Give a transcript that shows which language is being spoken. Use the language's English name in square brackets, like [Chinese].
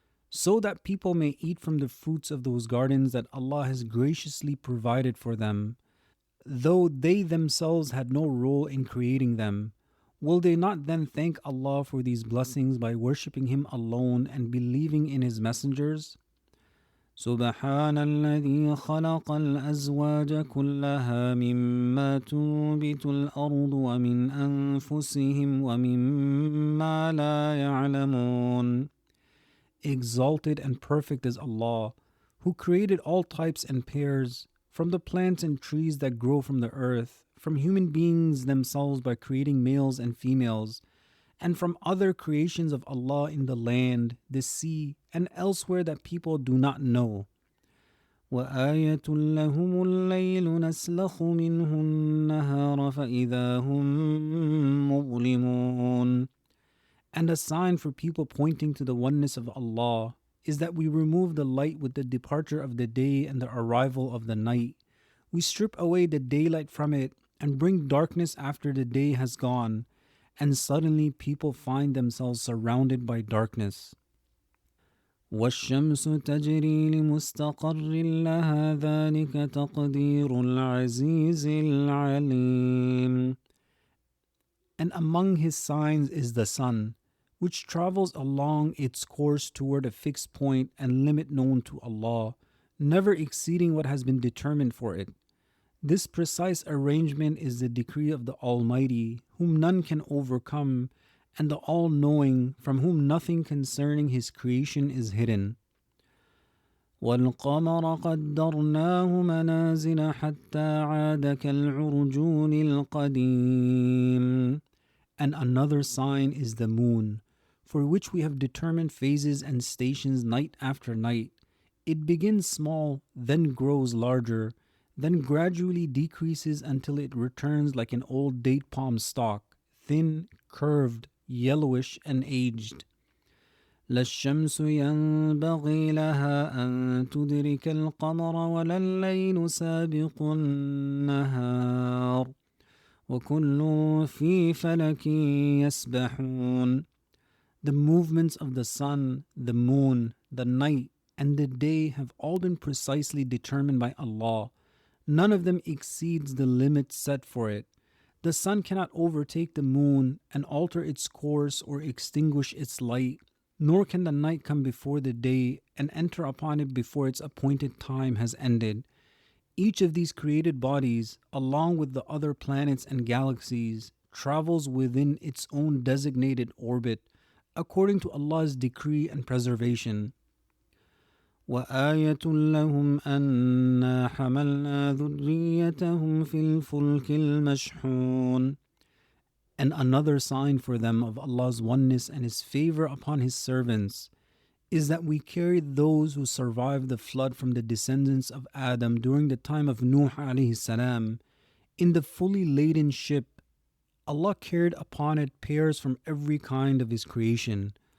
[English] So that people may eat from the fruits of those gardens that Allah has graciously provided for them, though they themselves had no role in creating them. Will they not then thank Allah for these blessings by worshipping Him alone and believing in His messengers? [Arabic] سبحان الذي خلق الأزواج كلها مما تنبت الأرض ومن أنفسهم ومما لا يعلمون. [English] Exalted and perfect is Allah, who created all types and pairs, from the plants and trees that grow from the earth, from human beings themselves by creating males and females, and from other creations of Allah in the land, the sea, and elsewhere that people do not know. [Arabic] وآية لهم الليل نسلخ منه النهار فإذا هم مظلمون. [English] And a sign for people pointing to the oneness of Allah is that we remove the light with the departure of the day and the arrival of the night. We strip away the daylight from it and bring darkness after the day has gone, and suddenly people find themselves surrounded by darkness. [Arabic] والشمس تجري لمستقر لها ذلك تقدير العزيز العليم. [English] And among his signs is the sun, which travels along its course toward a fixed point and limit known to Allah, never exceeding what has been determined for it. This precise arrangement is the decree of the Almighty, whom none can overcome, and the All-Knowing, from whom nothing concerning His creation is hidden. [Arabic] وَالْقَمَرَ قَدَّرْنَاهُ مَنَازِلَ حَتَّى عَادَ كَالْعُرْجُونِ الْقَدِيمِ. [English] And another sign is the moon, for which we have determined phases and stations night after night. It begins small, then grows larger, then gradually decreases until it returns like an old date palm stalk, thin, curved, yellowish, and aged. [Arabic] لا الشمس ينبغي لها أن تدرك القمر ولا الليل سابق النهار وكل في فلك يسبحون. [English] The movements of the sun, the moon, the night, and the day have all been precisely determined by Allah. None of them exceeds the limit set for it. The sun cannot overtake the moon and alter its course or extinguish its light, nor can the night come before the day and enter upon it before its appointed time has ended. Each of these created bodies, along with the other planets and galaxies, travels within its own designated orbit, according to Allah's decree and preservation. [Arabic] وآية لهم أنا حملنا ذريتهم في الفلك المشحون. [English] And another sign for them of Allah's oneness and His favor upon His servants is that we carried those who survived the flood from the descendants of Adam during the time of Nuh alayhi salam in the fully laden ship. Allah carried upon it pairs from every kind of His creation.